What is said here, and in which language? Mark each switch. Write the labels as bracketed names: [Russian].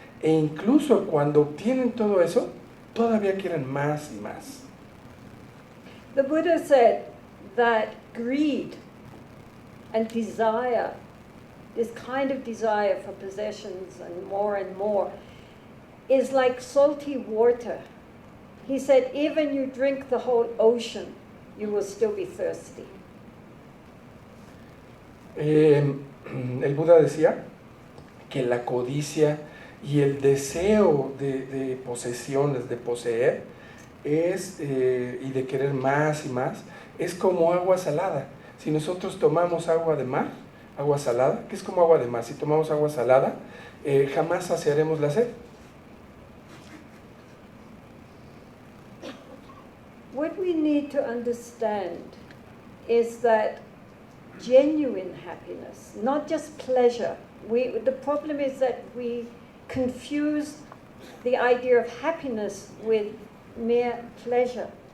[Spanish] E incluso cuando obtienen todo eso, todavía quieren más y más. [English] The Buddha said that greed and desire, this kind of desire for possessions and more, is like salty water. He said, even you drink the whole ocean, you will still be thirsty. [Spanish] El Buda decía que la codicia y el deseo de posesiones, de poseer, y de querer más y más, es como agua salada. Si nosotros tomamos agua de mar, agua salada, que es como agua de mar, si tomamos agua salada, jamás saciaremos la sed. [English] What we need to understand is that genuine happiness, not just pleasure. The problem is that we confuse the idea of happiness with mere pleasure.